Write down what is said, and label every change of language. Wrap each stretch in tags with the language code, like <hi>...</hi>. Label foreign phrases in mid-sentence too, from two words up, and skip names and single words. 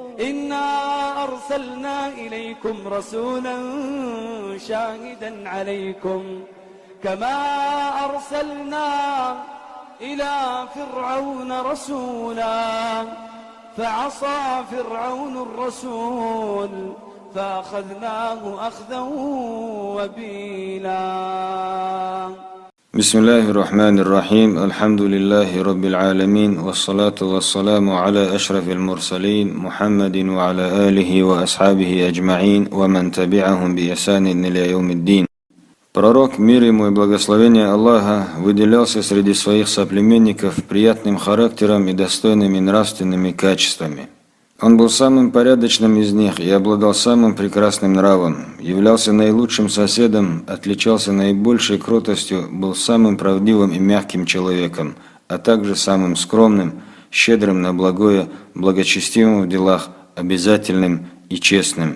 <ar>إنا أرسلنا إليكم رسولا شاهدا عليكم كما أرسلنا إلى فرعون رسولا فعصى فرعون الرسول فأخذناه أخذا وبيلا. بسم الله الرحمن الرحيم. الحمد لله رب العالمين، والصلاة والسلام على أشرف المرسلين محمد وعلى آله وأصحابه أجمعين ومن تبعهم بإحسان إلى يوم الدين.</ar> <ru>Пророк, мир ему и благословение Аллаха, выделялся среди своих соплеменников приятным характером и достойными нравственными качествами. Он был самым порядочным из них и обладал самым прекрасным нравом, являлся наилучшим соседом, отличался наибольшей кротостью, был самым правдивым и мягким человеком, а также самым скромным, щедрым на благое, благочестивым в делах, обязательным и честным.</ru>